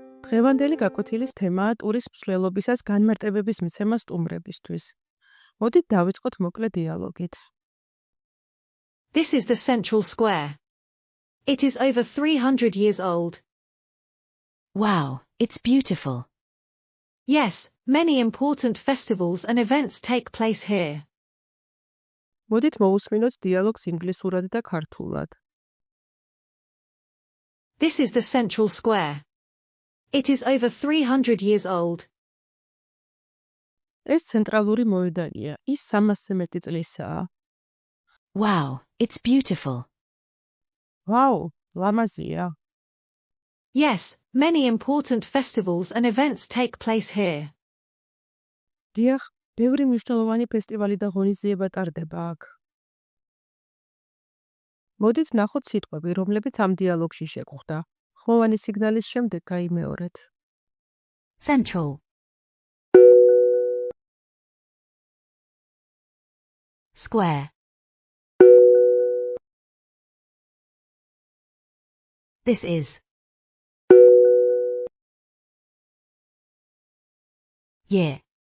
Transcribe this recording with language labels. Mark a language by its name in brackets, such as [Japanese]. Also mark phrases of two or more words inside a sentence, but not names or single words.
[Georgian] დღევანდელი გაკვეთილის თემაა ტურის მსვლელობისას განმარტებების მიცემა სტუმრებისთვის. მოდით დავიწყოთ მოკლე დიალოგით. [English] This is the central square. It is over 300 years old. Wow, it's beautiful. Yes, many important festivals and events take place here. [Georgian] მოდით მოусმინოთ დიალოგს ინგლისურად და ქართულად. [English] This is the central square. It is over 300 years old. [Georgian] ეს ცენტრალური მოედანია. ის 300-ზე მეტი წლისაა. [English] Wow, it's beautiful. [Georgian] ვაუ, ლამაზია. [English] Yes, many important festivals and events take place here. [Georgian] დიახ, ბევრი მნიშვნელოვანი ფესტივალი და ღონისძიება ტარდება აქ. მოდით ვნახოთ სიტყვები, რომლებიც ამ დიალოგში შეგვხვდა. ხმოვანი სიგნალის შემდეგ გაიმეორეთ. [English] Central. Square. This is. Year.